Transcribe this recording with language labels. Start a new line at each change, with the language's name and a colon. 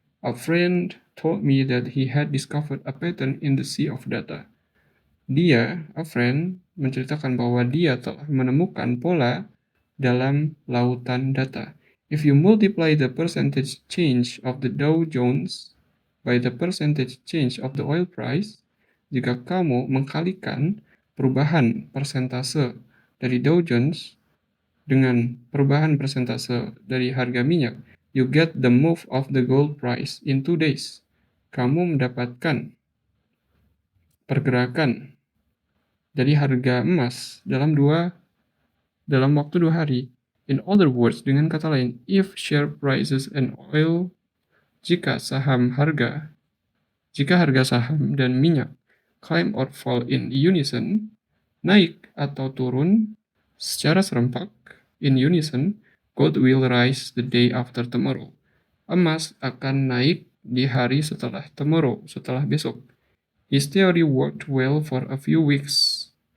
English: A friend told me that he had discovered a pattern in the sea of data. A friend,
Indonesian: menceritakan bahwa dia telah menemukan pola dalam lautan data.
English: If you multiply the percentage change of the Dow Jones by the percentage change of the oil price,
Indonesian: jika kamu mengkalikan perubahan persentase dari Dow Jones dengan perubahan persentase dari harga minyak,
English: you get the move of the gold price in 2 days.
Indonesian: Kamu mendapatkan pergerakan dari harga emas dalam waktu 2 hari.
English: In other words,
Indonesian: dengan kata lain,
English: if share prices and oil,
Indonesian: jika harga saham dan minyak
English: climb or fall in unison,
Indonesian: naik atau turun secara serempak,
English: in unison, gold will rise the day after tomorrow.
Indonesian: Emas akan naik di hari setelah tomorrow, setelah besok.
English: His theory worked well for a few weeks.